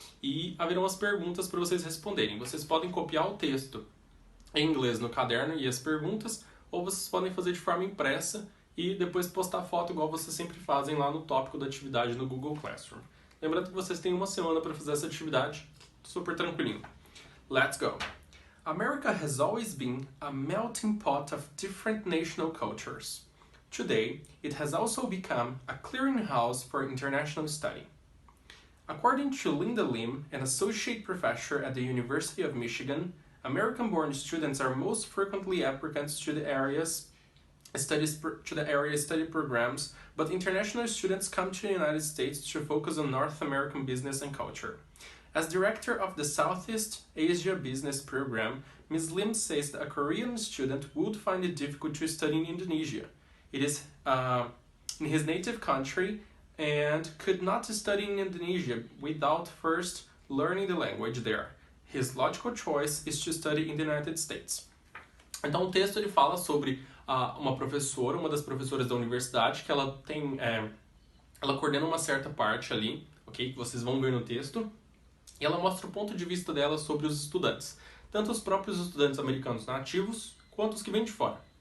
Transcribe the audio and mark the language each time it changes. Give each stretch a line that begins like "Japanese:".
Portuguese: E haverão as perguntas para vocês responderem. Vocês podem copiar o texto em inglês no caderno e as perguntas, ou vocês podem fazer de forma impressa e depois postar foto igual vocês sempre fazem lá no tópico da atividade no Google Classroom. Lembrando que vocês têm uma semana para fazer essa atividade, super tranquilinho.
English: Let's go! America has always been a melting pot of different national cultures. Today, it has also become a clearinghouse for international study. According to Linda Lim, an associate professor at the University of Michigan, American-born students are most frequently applicants to the area study programs, but international students come to the United States to focus on North American business and culture. As director of the Southeast Asia Business Program, Ms. Lim says that a Korean student would find it difficult to study in Indonesia. It is in his native country and could not study in Indonesia without first learning the language there. His logical choice is to study in the United States.
Portuguese: Então o texto ele fala sobre uma professora, uma das professoras da universidade, que ela tem, ela coordena uma certa parte ali, ok? Que vocês vão ver no texto. E ela mostra o ponto de vista dela sobre os estudantes, tanto os próprios estudantes americanos nativos, quanto os que vêm de fora.